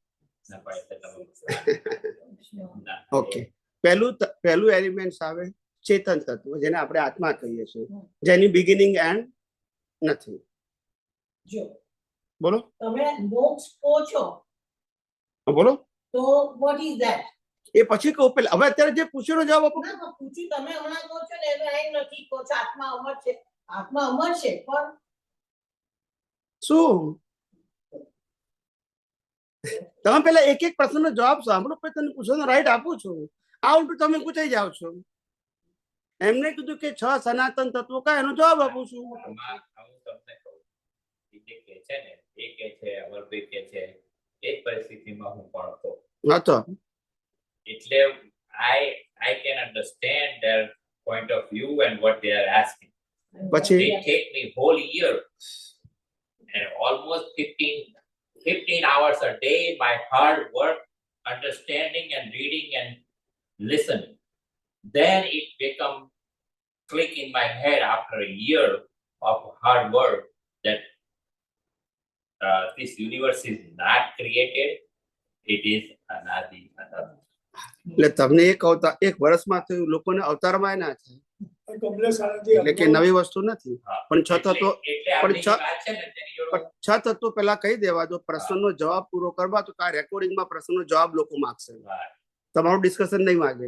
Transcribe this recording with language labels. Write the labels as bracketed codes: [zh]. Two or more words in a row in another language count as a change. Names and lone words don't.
[gu] ઓકે, પહેલું એલિમેન્ટ આવે ચેતન તત્વ, જેને આપણે આત્મા કહીએ છીએ, જેની [en] beginning end [gu] નથી. જો બોલો. તમે મોક્ષ કહો છો બોલો. [en] તો what is that? [gu] એ પછી કહું. પેલા હવે અત્યારે જે પૂછ્યો જવાબ આપો. ના પૂછ્યું તમે હમણાં કહો છો ને એમ નથી કહો છો આત્મા અમર છે. આત્મા અમર છે પણ શું? તમે પેલા એક એક પ્રશ્નનો જવાબ સાંભળો, પછી તમે પૂછવાનો રાઈટ આપું છું. આ ઉલટું તમે પૂછાઈ જાવ છો. એમને કીધું કે 6 સનાતન તત્વો કયા, એનો જવાબ આપું છું. એક પરિસ્થિતિમાં હું પણ હતો. હતો [en] એટલે I can understand their point of view and what they are asking. [gu] પછી [en] It take me whole year and almost 15 hours a day, my hard work, understanding and reading and listening. Then it become click in my head after a year of hard work that this universe is not created, it is [gu] અનાદિ આનંદ. એટલે તમને એક વર્ષમાં થયું, લોકોને અવતારમાં ના થાય. એટલે કે નવી વસ્તુ નથી, પણ છ તત્વો પેલા કહી દેવા દો. પ્રશ્નનો જવાબ પૂરો કરવા તો રેકોર્ડિંગમાં પ્રશ્નનો જવાબ લોકો માંગશે, તમારું ડિસ્કશન નહીં માંગે.